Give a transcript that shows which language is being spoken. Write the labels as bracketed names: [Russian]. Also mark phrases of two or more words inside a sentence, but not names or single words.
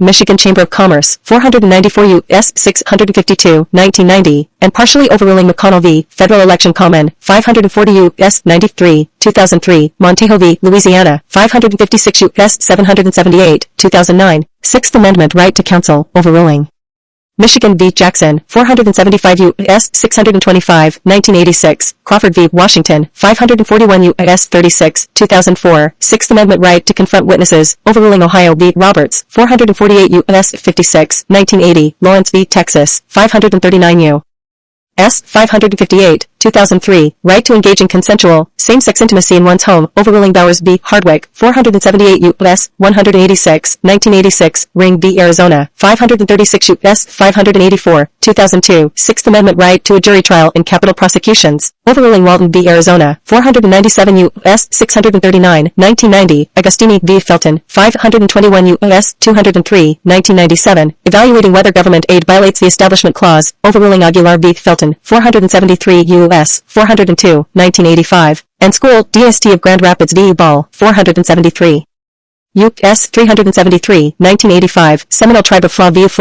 [English] Michigan Chamber of Commerce, 494 U.S. 652, 1990, and partially overruling McConnell v. Federal Election Common, 540 U.S. 93, 2003, Montejo v. Louisiana, 556 U.S. 778, 2009, Sixth Amendment right to counsel, overruling Michigan v. Jackson, 475 U.S. 625, 1986, Crawford v. Washington, 541 U.S. 36, 2004, Sixth Amendment right to confront witnesses, overruling Ohio v. Roberts, 448 U.S. 56, 1980, Lawrence v. Texas, 539 U.S. 558, 2003, right to engage in consensual, same-sex intimacy in one's home, overruling Bowers v. Hardwick, 478 U.S. 186, 1986, Ring v. Arizona, 536 U.S. 584, 2002, Sixth Amendment right to a jury trial in capital prosecutions, overruling Walton v. Arizona, 497 U.S. 639, 1990, Agostini v. Felton, 521 U.S. 203, 1997, evaluating whether government aid violates the Establishment Clause, overruling Aguilar v. Felton, 473 U.S. 402, 1985, and School, DST of Grand Rapids v. Ball, 473. U.S. 373, 1985, Seminole Tribe of Flaw v.